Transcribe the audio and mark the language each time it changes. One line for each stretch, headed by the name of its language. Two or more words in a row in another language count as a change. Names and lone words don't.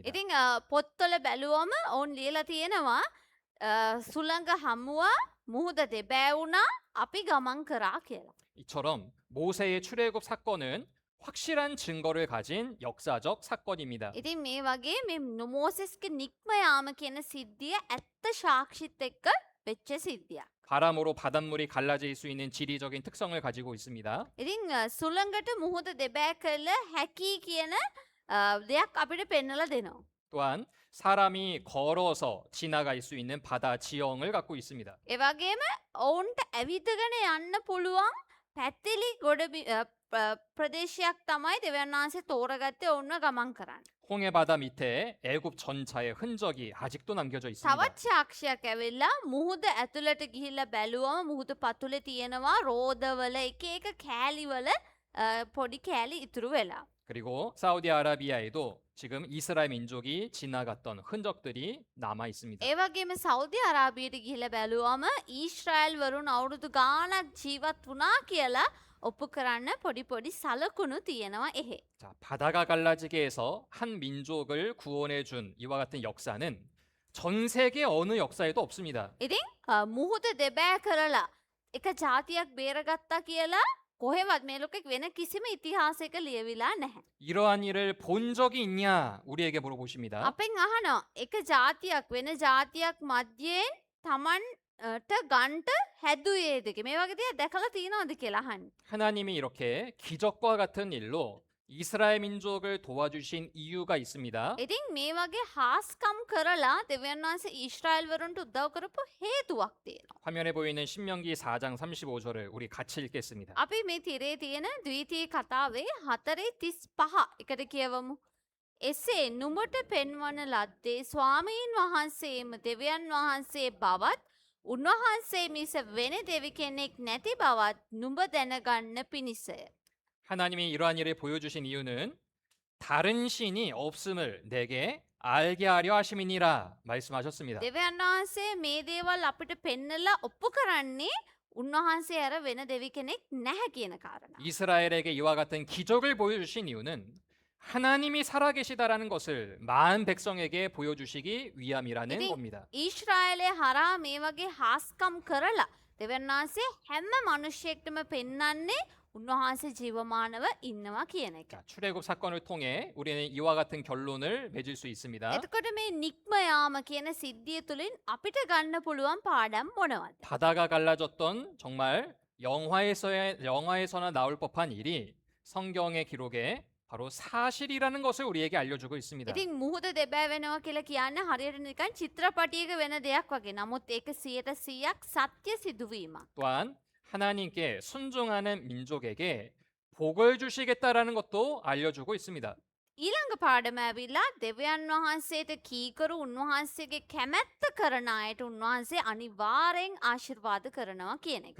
Sinhala: ඉතින් පොත්වල බැලුවම ඔවුන් ලියලා තියෙනවා සුළඟ හමුවා මුහුද දෙබෑවුණා අපි ගමන් කරා කියලා.
Korean: 이처럼 모세의 출애굽 사건은 확실한 증거를 가진 역사적 사건입니다.
Sinhala: ඉතින් මේ වගේ මේ මෝසෙස්ගේ නික්ම යාම කියන සිද්ධිය ඇත්ත සාක්ෂිත් එක්ක වෙච්ච සිද්ධියක්.
Korean: 바람으로 바닷물이 갈라질 수 있는 지리적인 특성을 가지고 있습니다.
Sinhala: ඉතින් සුළඟට මුහුද දෙබෑ කළ හැකි කියන දෙයක් අපිට පෙන්නලා දෙනවා.
Korean: 또한 사람이 걸어서 지나갈 수 있는 바다 지형을 갖고 있습니다.
Sinhala: ඒ වගේම ඔවුන්ට ඇවිදගෙන යන්න පුළුවන් පැතිලි ප්‍රදේශයක් තමයි දෙවියන් වහන්සේ තෝරගත්තේ ඔවුන්ව ගමන් කරන්න.
Korean: 홍해 바다 밑에 애굽 전차의 흔적이 아직도 남겨져 있습니다.
Sinhala: තවත් සාක්ෂියක් ඇවිල්ලා මුහුද ඇතුළට ගිහිල්ලා බැලුවම මුහුද පතුලේ තියෙනවා රෝදවල එක එක කෑලිවල පොඩි කෑලි ඉතුරු වෙලා.
Korean: 그리고 사우디아라비아에도 지금 이스라엘 민족이 지나갔던 흔적들이 남아 있습니다.
Sinhala: ඒ වගේම සෞදි අරාබියට ගිහිල්ලා බැලුවම ඊශ්‍රායල් වරුන් අවුරුදු ගාණක් ජීවත් වුණා කියලා ඔප්පු කරන්න පොඩි පොඩි සලකුණු තියෙනවා එහෙ.
Korean: 자, 바다가 갈라지게 해서 한 민족을 구원해 준 이와 같은 역사는 전 세계 어느 역사에도 없습니다.
Sinhala: ඉතින් මුහුද දෙබෑ කරලා එක ජාතියක් බේරගත්තා කියලා කොහෙවත් මේ ලෝකෙක වෙන කිසිම ඉතිහාසයක ලියවිලා නැහැ.
Korean: 이러한 일을 본 적이 있냐 우리에게 물어보십니다.
Sinhala: අපෙන් අහනවා එක ජාතියක් වෙන ජාතියක් මැද්යෙන් තමන්ට ගන්ට හැදුවේද මේ වගේ දේවල් දැකලා තියෙනවද කියලා අහන්නේ.
Korean: 하나님이 이렇게 기적과 같은 일로 이스라엘 민족을 도와주신 이유가 있습니다.
Sinhala: ඉතින් මේ වගේ හාස්කම් කරලා දෙවියන් වහන්සේ ඊශ්‍රායල් වරුන්ට උදව් කරපු හේතුවක් තියෙනවා.
Korean: 화면에 보이는 신명기 4장 35절을 우리 같이 읽겠습니다.
Sinhala: අපි මේ තිරේ තියෙන ද්විතීය කතාවේ 4:35 එකට කියවමු. එසේ නුඹට පෙන්වන ලද්දේ ස්වාමීන් වහන්සේම දෙවියන් වහන්සේ බවත් උන්වහන්සේ මිස වෙන දෙවි කෙනෙක් නැති බවත් නුඹ දැනගන්න පිණිසය.
Korean: 하나님이 이러한 일을 보여주신 이유는 다른 신이 없음을 내게 알게 하려 하심이니라 말씀하셨습니다.
Sinhala: දෙවියන් වහන්සේ මේ දේවල් අපිට පෙන්නලා ඔප්පු කරන්නේ උන්වහන්සේ අර වෙන දෙවි කෙනෙක් නැහැ කියන කාරණා.
Korean: 이스라엘에게 이와 같은 기적을 보여주신 이유는 하나님이 살아계시다라는 것을 많은 백성에게 보여주시기 위함이라는 이게- 겁니다.
Sinhala: ඊශ්‍රායලේ හරහා මේ වගේ හාස්කම් කරලා දෙවියන් වහන්සේ හැම මිනිහෙක්ටම පෙන්වන්නේ උන්වහන්සේ ජීවමානව ඉන්නවා කියන එක.
Korean: 자, 출애굽 사건을 통해 우리는 이와 같은 결론을 맺을 수 있습니다.
Sinhala: එතකොට මේ නික්ම යාම කියන සිද්ධිය තුළින් අපිට ගන්න පුළුවන් පාඩම් මොනවද?
Korean: 바다가 갈라졌던 정말 영화에서나 나올 법한 일이 성경의 기록에 바로 사실이라는 것을 우리에게 알려주고 있습니다.
Sinhala: ඉතින් මුහුද දෙබෑ වෙනවා කියලා කියන්නේ හරියට නිකන් චිත්‍රපටයක වෙන දෙයක් වගේ. නමුත් ඒක 100% සත්‍ය සිදුවීමක්.
Korean: 또한 하나님께 순종하는 민족에게 복을 주시겠다라는 것도 알려주고 있습니다.
Sinhala: ඊළඟ පාඩම ඇවිල්ලා දෙවියන් වහන්සේට කීකරු උන්වහන්සේගේ කැමැත්ත කරන අයට උන්වහන්සේ අනිවාර්යෙන් ආශිර්වාද කරනවා කියන එක.